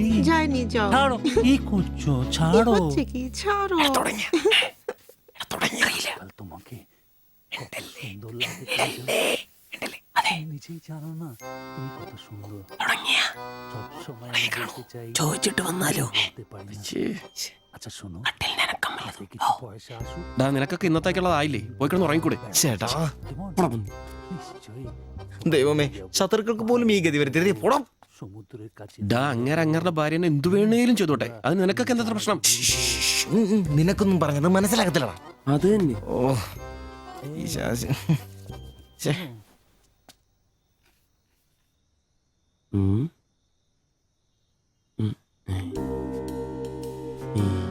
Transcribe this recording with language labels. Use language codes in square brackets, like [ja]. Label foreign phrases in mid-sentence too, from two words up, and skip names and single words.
[bn] যায়নি, যাও। ছাড়ো, কি করছো? কি ছাড়ো। হচ্ছে কি? ছাড়ো। কাল তোমাকে কত সুন্দর লাগে তুমি নিজেই জানো না তুমি কত সুন্দর। সবসময় আমি বলতে চাই, [ml] ചോദിച്ചിട്ട് വന്നാലോ? [bn] বলতে পারি না। আচ্ছা শোনো, হাতে কিছু পয়সা আসুক। [ml] ഡാ നിനക്കൊക്കെ ഇന്നത്തേക്കുള്ളതായില്ലേ? പോയി കിടന്ന് ഉറങ്ങിക്കൂടെ? ചേട്ടാ [bn] কেমন? নিশ্চয়ই [ml] ദൈവമേ, ശത്രുക്കൾക്ക് പോലും ഈ ഗതി വരുത്തരുത്. പോടാം. [bn] সমুদ্রের কাছে [ml] ഡാ അങ്ങേരുടെ ഭാര്യനെ എന്തു വേണേലും ചെയ്തോട്ടെ, അത് നിനക്കൊക്കെ എന്താ പ്രശ്നം? നിനക്കൊന്നും പറഞ്ഞത് മനസ്സിലാകത്തില്ലടാ. അത് തന്നെ. ഓ ഈ ശാസി. ഛെ. ഉം. ഉം. ഉം.